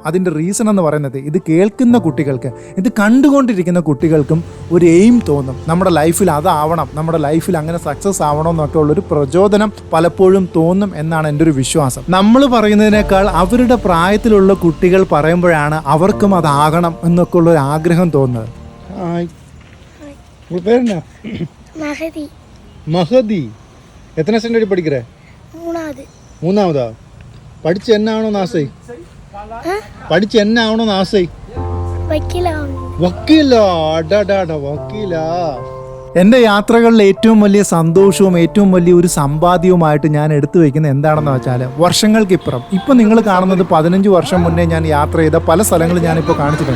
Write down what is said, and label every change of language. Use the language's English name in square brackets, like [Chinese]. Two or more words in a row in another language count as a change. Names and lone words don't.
[Malayalam] അതിൻ്റെ റീസൺ എന്ന് പറയുന്നത് ഇത് കേൾക്കുന്ന കുട്ടികൾക്ക്, ഇത് കണ്ടുകൊണ്ടിരിക്കുന്ന കുട്ടികൾക്കും ഒരു എയിം തോന്നും, നമ്മുടെ ലൈഫിൽ അതാവണം, നമ്മുടെ ലൈഫിൽ അങ്ങനെ സക്സസ് ആവണം എന്നൊക്കെ ഉള്ളൊരു പ്രചോദനം പലപ്പോഴും തോന്നും എന്നാണ് എൻ്റെ ഒരു വിശ്വാസം. നമ്മൾ പറയുന്നതിനേക്കാൾ അവരുടെ പ്രായത്തിലുള്ള കുട്ടികൾ പറയുമ്പോഴാണ് അവർക്കും അതാകണം എന്നൊക്കെ ഉള്ളൊരു ആഗ്രഹം തോന്നുന്നത്. [Tamil] மகதி மகதி எத்தனை ஸ்டாண்டர்ட் படிக்கிற? 3வது. 3ஆவதா? படிச்சு என்ன ஆகணும்னு ஆசை? படிச்சு என்ன ஆகணும்னு ஆசை? [Malayalam] വക്കീലാ. വക്കീലാ? അടാടാടാ, വക്കീലാ. എൻ്റെ യാത്രകളിൽ ഏറ്റവും വലിയ സന്തോഷവും ഏറ്റവും വലിയ ഒരു സമ്പാദ്യവുമായിട്ട് ഞാൻ എടുത്തു വയ്ക്കുന്നത് എന്താണെന്ന് വെച്ചാൽ, വർഷങ്ങൾക്കിപ്പുറം, ഇപ്പം നിങ്ങൾ കാണുന്നത് 15 വർഷം മുന്നേ ഞാൻ യാത്ര ചെയ്ത പല സ്ഥലങ്ങളും ഞാനിപ്പോൾ കാണിച്ചിട്ടുണ്ട്.